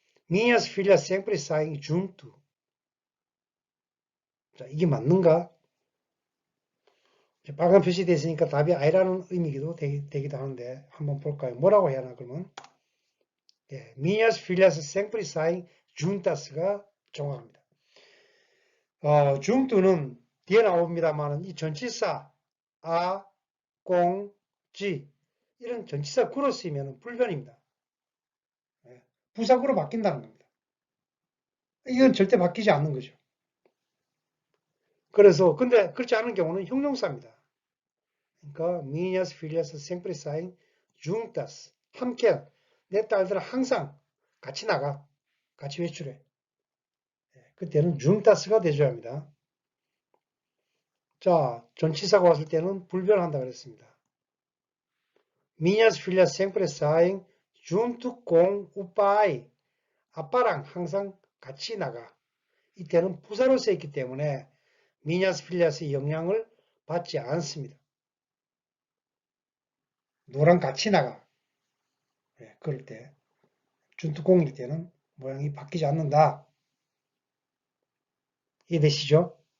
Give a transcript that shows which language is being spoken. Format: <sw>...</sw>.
<pt>Minhas filhas sempre saem junto.</pt> <ko>자, 이게 맞는가? 빨간 표시되어 있으니까 답이 아니라는 의미기도 되기도 하는데 한번 볼까요? 뭐라고 해야 하나 그러면?</ko> <pt>예, minhas filhas sempre saem juntas가 정확합니다.</pt> <ko>junto는 뒤에 나옵니다만 이 전치사 아, 공, 지 이런 전치사 구로 쓰이면 불변입니다. 예, 부사구로 바뀐다는 겁니다. 이건 절대 바뀌지 않는 거죠. 그래서 근데 그렇지 않은 경우는 형용사입니다.</ko> <pt>그러니까 minhas filhas sempre saem juntas.</pt> <ko>함께 내 딸들은 항상 같이 나가. 같이 외출해. 그때는 juntas가 돼줘야 합니다. 자, 전치사가 왔을 때는 불변한다 그랬습니다.</ko> <pt>Minhas filhas sempre saem junto com o pai.</pt> <ko>아빠랑 항상 같이 나가. 이때는 부사로 쓰였기 때문에 minhas filhas의 영향을 받지 않습니다. 너랑 같이 나가. 그럴 때 준투공일 때는 모양이 바뀌지 않는다. 이해되시죠?</ko>